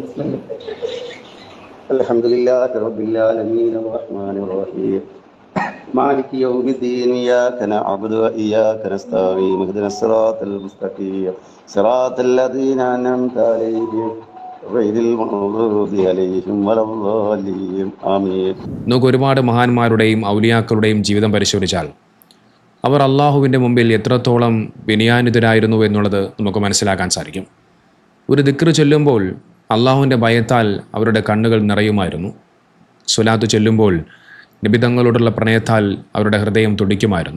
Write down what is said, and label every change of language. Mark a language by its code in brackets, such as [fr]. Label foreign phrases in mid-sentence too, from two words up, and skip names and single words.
[ar] الحمد لله رب العالمين الرحمن الرحيم مالك يوم الدين إياك نعبد وإياك نستعين اهدنا الصراط المستقيم صراط الذين أنعمت عليهم غير المغضوب عليهم ولا الضالين آمين. [ml] നമുക്ക് ഒരുപാട് മഹാന്മാരുടെയും ഔലിയാക്കളുടെയും ജീവിതം പരിശോധിച്ചാൽ അവർ അള്ളാഹുവിൻ്റെ മുമ്പിൽ എത്രത്തോളം വിനയാനിതരായിരുന്നു എന്നുള്ളത് നമുക്ക് മനസ്സിലാക്കാൻ സാധിക്കും. ഒരു ദിക്ർ ചൊല്ലുമ്പോൾ അള്ളാഹുവിൻ്റെ ഭയത്താൽ അവരുടെ കണ്ണുകൾ നിറയുമായിരുന്നു. സ്വലാത്ത് ചൊല്ലുമ്പോൾ നിബിതങ്ങളോടുള്ള പ്രണയത്താൽ അവരുടെ ഹൃദയം തുടിക്കുമായിരുന്നു.